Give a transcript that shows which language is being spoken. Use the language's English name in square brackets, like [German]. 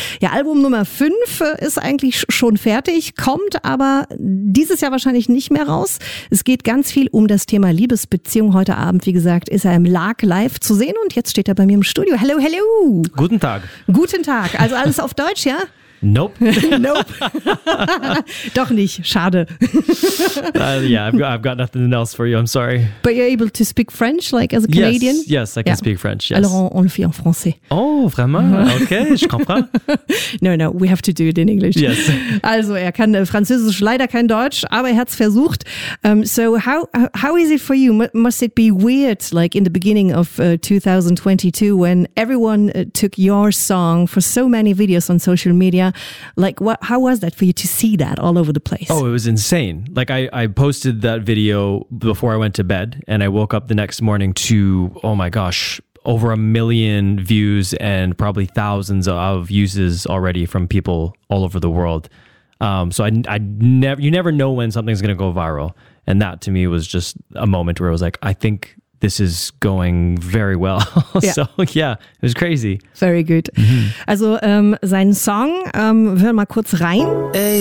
[German] Ja, Album Nummer 5 ist eigentlich schon fertig, kommt aber dieses Jahr wahrscheinlich nicht mehr raus. Es geht ganz viel um das Thema Liebesbeziehung. Heute Abend, wie gesagt, ist er im LARC live zu sehen und jetzt steht er bei mir im Studio. [English] Hello, hello. [German] Guten Tag. Guten Tag. Also alles auf Deutsch, ja? [English] Nope. [German] Nope. Doch nicht. Schade. [English] I've got nothing else for you. I'm sorry. But you're able to speak French, like as a Canadian? Yes, yes, I can speak French, yes. [French] Alors, on le fait en français. Oh, vraiment? Okay, je comprends. [English] No, we have to do it in English. Yes. [German] Also, er kann Französisch, leider kein Deutsch, aber er hat es versucht. [English] So how is it for you? Must it be weird, like in the beginning of 2022, when everyone took your song for so many videos on social media? Like, what? How was that for you to see that all over the place? Oh, it was insane. Like, I posted that video before I went to bed, and I woke up the next morning to, oh my gosh, over a million views and probably thousands of uses already from people all over the world. So you never know when something's going to go viral. And that, to me, was just a moment where I was like, I think this is going very well. Yeah. So yeah, it was crazy. Very good. [German] Mm-hmm. Also, sein Song, wir hören mal kurz rein. Ey.